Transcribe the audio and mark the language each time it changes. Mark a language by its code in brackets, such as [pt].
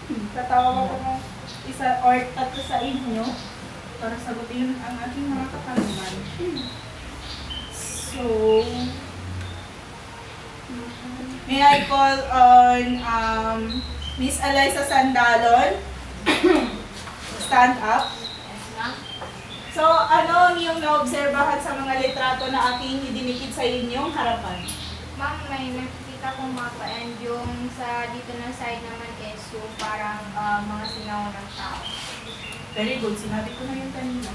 [tl] Tatawag ako ng isa or 3 sa inyo para sagutin ang ating mga katanungan. [en] So, may I call on Miss Eliza Sandalon? Stand up. Yes, ma'am. [tl] So, ano ang iyong naobserbahan sa mga litrato na aking idinikit sa inyong harapan? Ma'am, may nakikita kong mapa and yung sa dito na side naman is yung parang mga sinaunang tao. [en] Very good. [tl] Sinabi ko na yun kanina.